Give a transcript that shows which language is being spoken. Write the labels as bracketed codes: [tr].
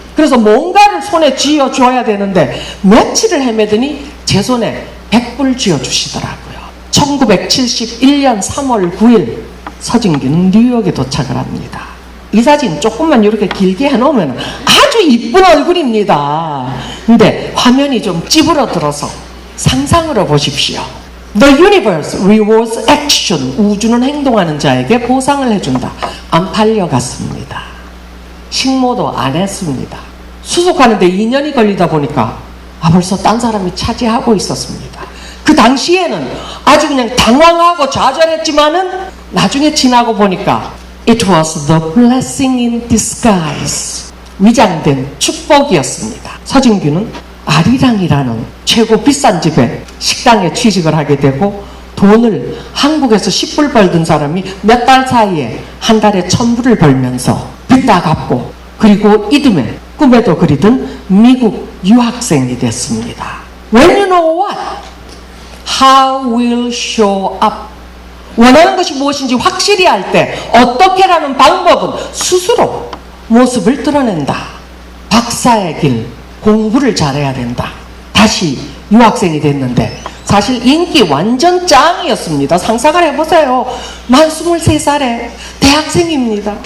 [ko] 그래서 뭔가를 손에 쥐어줘야 되는데 며칠을 헤매더니 제 손에 100불 쥐어주시더라고요. 1971년 3월 9일 서진규는 뉴욕에 도착을 합니다. 이 사진 조금만 이렇게 길게 해놓으면 아주 이쁜 얼굴입니다. 근데 화면이 좀 찌부러들어서 상상으로 보십시오. [en] The universe rewards action. [ko] 우주는 행동하는 자에게 보상을 해준다. 안 팔려갔습니다. 식모도 안 했습니다. 수속하는데 2년이 걸리다 보니까 벌써 딴 사람이 차지하고 있었습니다. 그 당시에는 아주 그냥 당황하고 좌절했지만은 나중에 지나고 보니까 [en] It was the blessing in disguise. [ko] 위장된 축복이었습니다. 서진규는 아리랑이라는 최고 비싼 집에 식당에 취직을 하게 되고 돈을 한국에서 10불 벌던 사람이 몇 달 사이에 한 달에 1000불을 벌면서 빚 다 갚고 그리고 이듬해 꿈에도 그리던 미국 유학생이 됐습니다. [en] When you know what, how will show up. [ko] 원하는 것이 무엇인지 확실히 할 때 어떻게라는 방법은 스스로 모습을 드러낸다. 박사의 길, 공부를 잘해야 된다. 다시 유학생이 됐는데 사실 인기 완전 짱이었습니다. 상상을 해보세요. 만 23살에 대학생입니다.